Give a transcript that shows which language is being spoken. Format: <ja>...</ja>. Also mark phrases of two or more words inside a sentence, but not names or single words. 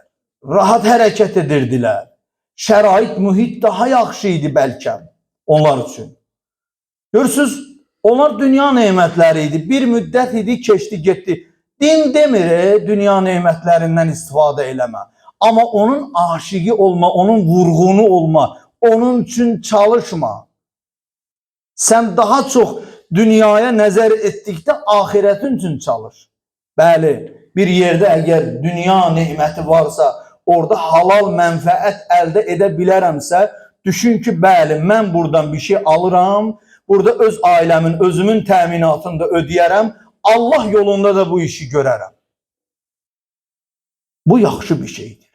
<az>Rahat hərəkət edirdilər. Şərait, mühit daha yaxşı idi bəlkə onlar üçün. Görürsünüz, onlar dünya nemətləri idi. Bir müddət idi, keçdi, getdi. Din demir, dünya nemətlərindən istifadə eləmə. Ama onun aşığı olma, onun vurğunu olma,</az> <tr>onun için çalışma. Sen daha çok dünyaya</tr> <az>nəzər etdikdə</az> <tr>ahiretin için çalış.</tr> <az>Bəli,</az> <tr>bir yerde eğer</tr> <az>dünya neməti varsa, orada halal mənfəət əldə edə bilərəmsə, düşün ki, bəli, mən buradan bir şey alıram, burada öz ailəmin, özümün təminatını da ödəyərəm, Allah yolunda da bu işi görərəm. Bu yaxşı bir şeydir.</az>